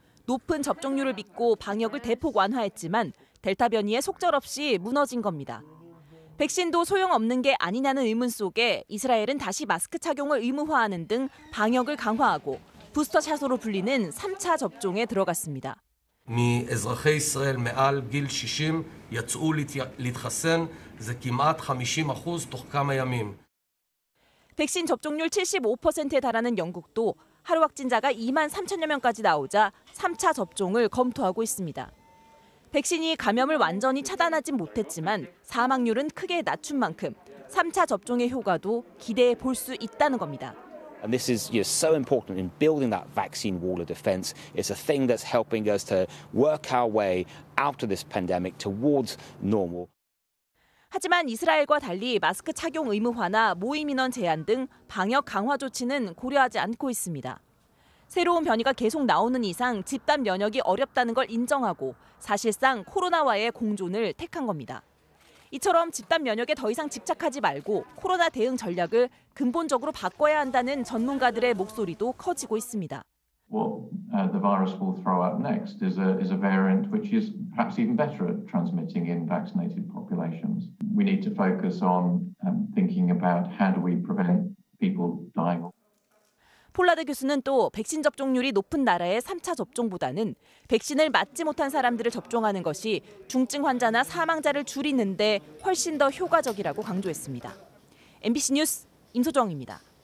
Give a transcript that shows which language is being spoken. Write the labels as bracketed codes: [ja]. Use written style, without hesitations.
[ko] 높은 접종률을 믿고 방역을 대폭 완화했지만 델타 변이에 속절없이 무너진 겁니다. 백신도 소용없는 게 아니냐는 의문 속에 이스라엘은 다시 마스크 착용을 의무화하는 등 방역을 강화하고 부스터샷으로 불리는 3차 접종에 들어갔습니다. [he] מאזרחי ישראל מעל גיל 60 יצאו להתחסן, זה כמעט 50% תוך כמה ימים. [ko] 백신 접종률 75%에 달하는 영국도 하루 확진자가 2만 3천여 명까지 나오자 3차 접종을 검토하고 있습니다. 백신이 감염을 완전히 차단하진 못했지만 사망률은 크게 낮춘 만큼 3차 접종의 효과도 기대해 볼 수 있다는 겁니다. [en] And this is so important in building that vaccine wall of defense. It's a thing that's helping us to work our way out of this pandemic towards normal. [ko] 하지만 이스라엘과 달리 마스크 착용 의무화나 모임 인원 제한 등 방역 강화 조치는 고려하지 않고 있습니다. 새로운 변이가 계속 나오는 이상 집단 면역이 어렵다는 걸 인정하고 사실상 코로나와의 공존을 택한 겁니다. 이처럼 집단 면역에 더 이상 집착하지 말고 코로나 대응 전략을 근본적으로 바꿔야 한다는 전문가들의 목소리도 커지고 있습니다. [en] What the virus will throw out next is a variant which is perhaps even better at transmitting in vaccinated populations. We need to focus on thinking about how do we prevent people dying. [ko] 폴라드 교수는 또 백신 접종률이 높은 나라의 3차 접종보다는 백신을 맞지 못한 사람들을 접종하는 것이 중증 환자나 사망자를 줄이는 데 훨씬 더 효과적이라고 강조했습니다. MBC 뉴스 임소정입니다.